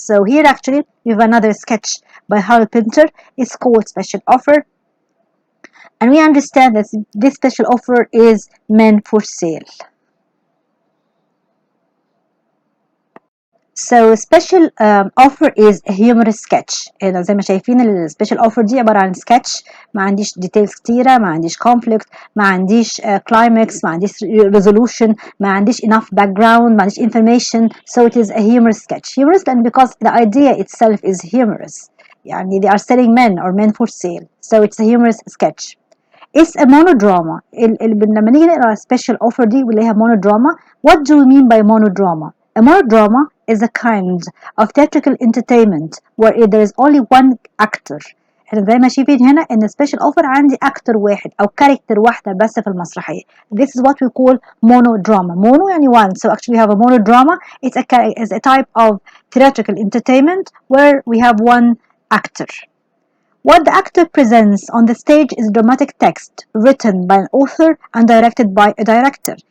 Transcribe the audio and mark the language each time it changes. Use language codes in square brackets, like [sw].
[en] So here actually we have another sketch by Harold Pinter. It's called Special Offer, and we understand that this special offer is meant for sale. So special offer is a humorous sketch. [ar] هنا زي ما شايفين السبيشال اوفر دي عبارة عن sketch ما عنديش ديتيلز كتيرة، ما عنديش conflict، ما عنديش climax، ما عنديش resolution، ما عنديش enough background، ما عنديش information. [en] So it is a humorous sketch. Humorous and because the idea itself is humorous. يعني they are selling men or men for sale. So it's a humorous sketch. It's a monodrama. [ar] لما نيجي نقرا special offer دي ونلاقيها monodrama. [en] What do we mean by monodrama? A monodrama is a kind of theatrical entertainment where there is only one actor. [ar] احنا زي ما شايفين هنا ان special offer عندي actor واحد او character واحدة بس في المسرحية. [en] This is what we call monodrama. Mono يعني one. So actually we have a monodrama. It's a type of theatrical entertainment where we have one actor. What the actor presents on the stage is dramatic text written by an author and directed by a director.